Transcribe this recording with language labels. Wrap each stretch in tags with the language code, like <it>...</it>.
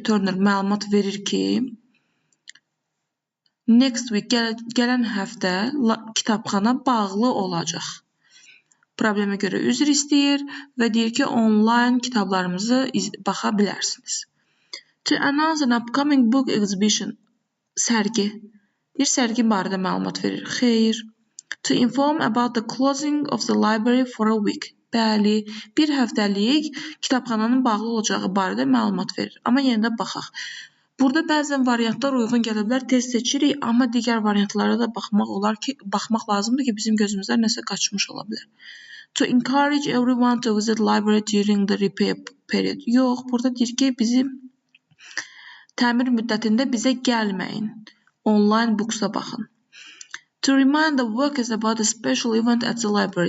<az>Turner məlumat verir ki,</az> <en>next week,</en> <az>gələn həftə kitabxana bağlı olacaq. Problemə görə üzr istəyir və deyir ki, online kitablarımızı baxa bilərsiniz.</az> <en>To announce an upcoming book exhibition.</en> <az>Sərgi. Deyir, sərgi barədə məlumat verir. Xeyr.</az> <en>To inform about the closing of the library for a week.</en> <az>Bəli, bir həftəlik kitabxananın bağlı olacağı barədə məlumat verir. Amma yenə də baxaq. Burada bəzən variantlar uyğun gələ bilər, tez seçirik, amma digər variantlara da baxmaq lazımdır ki, bizim gözümüzdən nəsə qaçmış ola bilər.</az> <en>To encourage everyone to visit library during the repair period.</en> <az>Yox, burada deyir ki, bizim təmir müddətində bizə gəlməyin. Online booksa baxın.</az> <en>To remind the workers about a special event at the library.</en>